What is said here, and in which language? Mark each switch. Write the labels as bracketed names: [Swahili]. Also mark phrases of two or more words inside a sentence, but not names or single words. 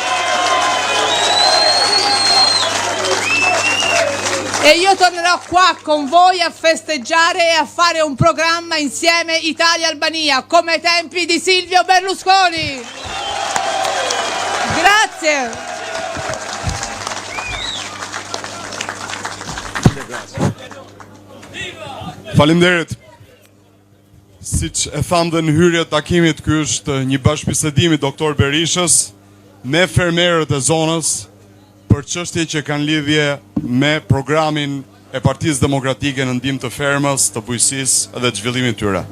[Italian] E io tornerò qua con voi a festeggiare e a fare un programma insieme Italia-Albania, come ai tempi di Silvio Berlusconi. Grazie. [Albanian] Faleminderit. Siç e tham dhe në hyrje të takimit, ky është një bashkëbisedim i doktor Berishës me fermerët e zonës për çështje që kanë lidhje me programin e Partisë Demokratike në ndihmë të fermës, të bujqësisë dhe të zhvillimit të tyre.